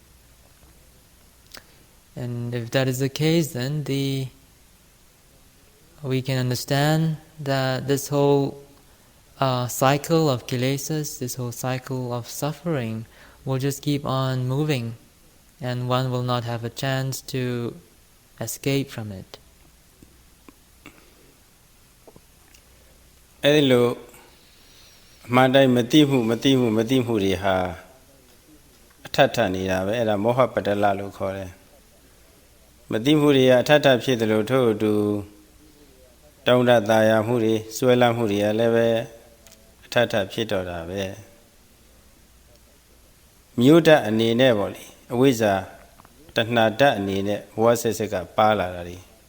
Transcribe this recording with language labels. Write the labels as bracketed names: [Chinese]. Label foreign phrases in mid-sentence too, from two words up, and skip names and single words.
[English] And if that is the case, then we can understand that this whole cycle of Kilesas, this whole cycle of suffering, will just keep on moving, and one will not have a chance to escape from it. [Burmese] အဲ့ဒီလိုအမှန်တိုင်းမသိမှုတွေဟာအထက်ထနေတာပဲအဲ့ဒါမောဟပတ္တလလို့ခေါ်တယ်မသိမှုတွေကအထက်ထဖြစ်တယ်လို့ထို့အတူတောင်းတတာယာမှုတွေစွဲလမ်းမှုတွေကလည်းပဲအထက်ထဖြစ်တော့တာပဲမြို့ဓာတ်အနေနဲ့ပေါ့လေအဝိဇ္ဇာတဏှာဓာတ်အနေနဲ့ဘဝဆက်ဆက်ကပါလာတာတွေ